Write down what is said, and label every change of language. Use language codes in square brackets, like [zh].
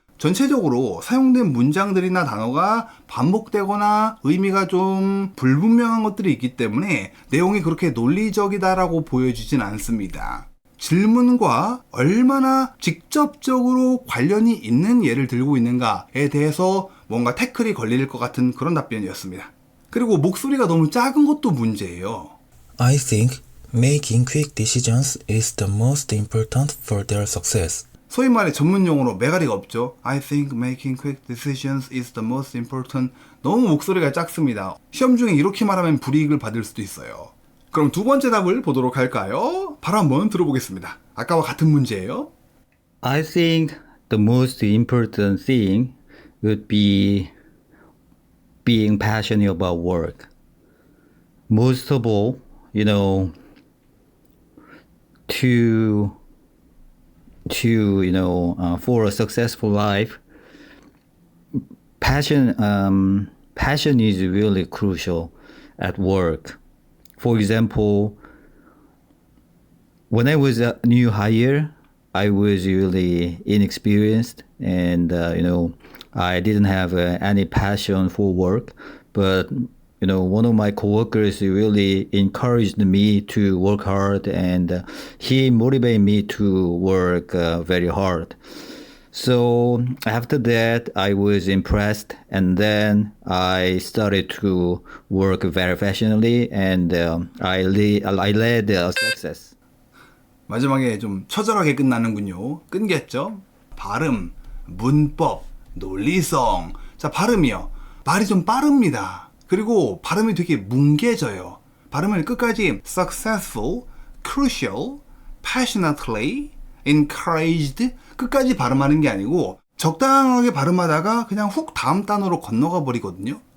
[ko] 전체적으로 사용된 문장들이나 단어가 반복되거나 의미가 좀 불분명한 것들이 있기 때문에 내용이 그렇게 논리적이다라고 보여지진 않습니다. 질문과 얼마나 직접적으로 관련이 있는 예를 들고 있는가에 대해서 뭔가 태클이 걸릴 것 같은 그런 답변이었습니다. 그리고 목소리가 너무 작은 것도 문제예요. [en] I think making quick decisions is the most important for their success. [ko] 소위 말해 전문 용어로 매가리가 없죠. [en] I think making quick decisions is the most important. [ko] 너무 목소리가 작습니다. 시험 중에 이렇게 말하면 불이익을 받을 수도 있어요. 그럼 두 번째 답을 보도록 할까요? 바로 한번 들어보겠습니다. 아까와 같은 문제예요. [en] I think the most important thing would be being passionate about work. Most of all, for a successful life, passion is really crucial at work. For example, when I was a new hire, I was really inexperienced and, I didn't have any passion for work. But, one of my coworkers really encouraged me to work hard and he motivated me to work very hard. So after that, I was impressed, and then I started to work very passionately, and I led success. [ko] 마지막에 좀 처절하게 끝나는군요. 끊겼죠? 발음, 문법, 논리성. 자, 발음이요. 말이 좀 빠릅니다. 그리고 발음이 되게 뭉개져요. 발음을 끝까지 successful, crucial, passionately, encouraged 끝까지 발음하는 게 아니고 적당하게 발음하다가 그냥 훅 다음 단어로 건너가 버리거든요.